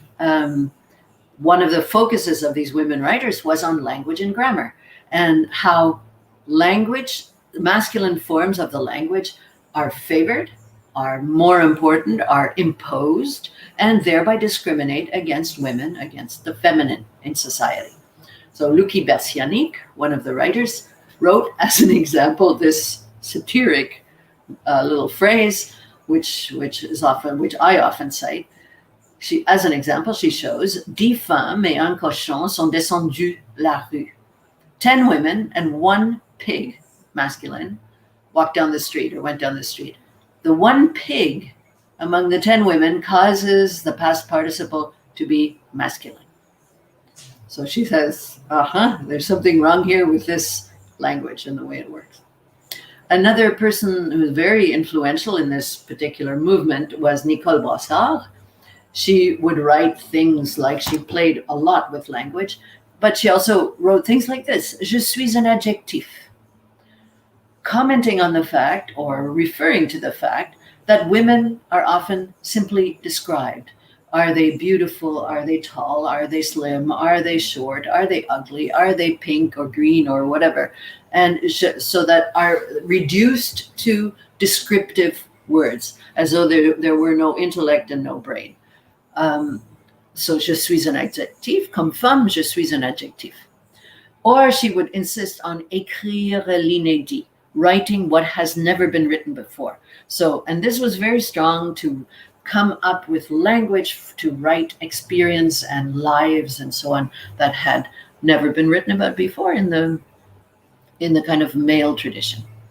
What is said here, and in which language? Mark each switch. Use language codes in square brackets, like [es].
[en] One of the focuses of these women writers was on language and grammar, and how language, masculine forms of the language, are favored, are more important, are imposed, and thereby discriminate against women, against the feminine in society. So Lucie Bersianic, one of the writers, wrote as an example this satiric little phrase, which I often cite. As an example, she shows [fr] 10 femmes et un cochon sont descendus la rue. [en] 10 women and 1 pig, masculine, walked down the street or went down the street. The 1 pig among the 10 women causes the past participle to be masculine. So she says, there's something wrong here with this language and the way it works. Another person who was very influential in this particular movement was Nicole Brossard. She would write things like, she played a lot with language, but she also wrote things like this: [fr] Je suis un adjectif, [en] commenting on the fact or referring to the fact that women are often simply described. Are they beautiful? Are they tall? Are they slim? Are they short? Are they ugly? Are they pink or green or whatever? And so that are reduced to descriptive words, as though there were no intellect and no brain. [fr] So je suis un adjectif, comme femme, je suis un adjectif. [en] Or she would insist on [fr] écrire l'inédit, [en] writing what has never been written before. So, and this was very strong, to come up with language to write experience and lives and so on that had never been written about before in the kind of male tradition.